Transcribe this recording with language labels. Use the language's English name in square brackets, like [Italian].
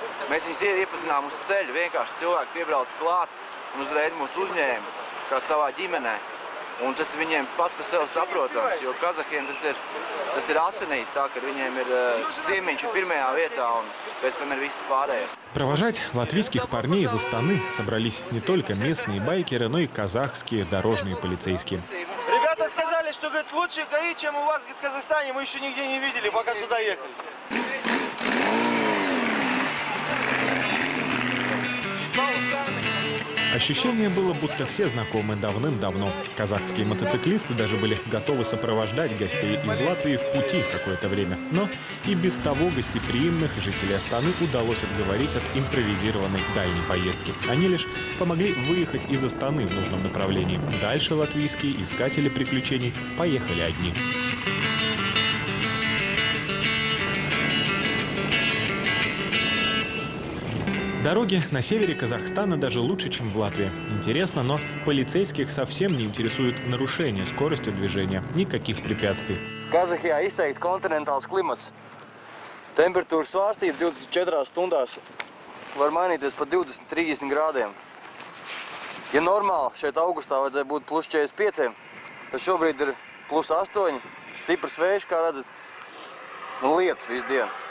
[Latvian] Mēs viņus iepazinām uz ceļu, vienkārši cilvēki piebrauc klāt un uzreiz mūs uzņēma kā savā ģimenē. Un tas viņiem pats par sevi saprotams, jo kazahiem tas ir asinīs, tā, ka viņiem ir ciemiņš pirmajā vietā un pēc tam ir viss pārējais. [Russian] Провожать латвийских парней из Астаны собрались не только местные байкеры, но и казахские дорожные полицейские. Ребята сказали, что говорит, лучше ГАИ, чем у вас в Казахстане, мы еще нигде не видели, пока сюда ехали. Ощущение было, будто все знакомы давным-давно. Казахские мотоциклисты даже были готовы сопровождать гостей из Латвии в пути какое-то время. Но и без того гостеприимных жителей Астаны удалось отговорить от импровизированной дальней поездки. Они лишь помогли выехать из Астаны в нужном направлении. Дальше латвийские искатели приключений поехали одни. Дороги на севере Казахстана даже лучше, чем в Латвии. Интересно, но полицейских совсем не интересует нарушение скорости движения. Никаких препятствий. [Latvian] Kazahijā izteikti kontinentāls klimats. Temperatūras svārstība 24 stundās var mainīties pat 20–30 grādiem. Ja normāli šeit augustā vajadzēja būt plus 45, tad šobrīd ir plus 8, stiprs vējš, kā redzat, un lietus visu dienu.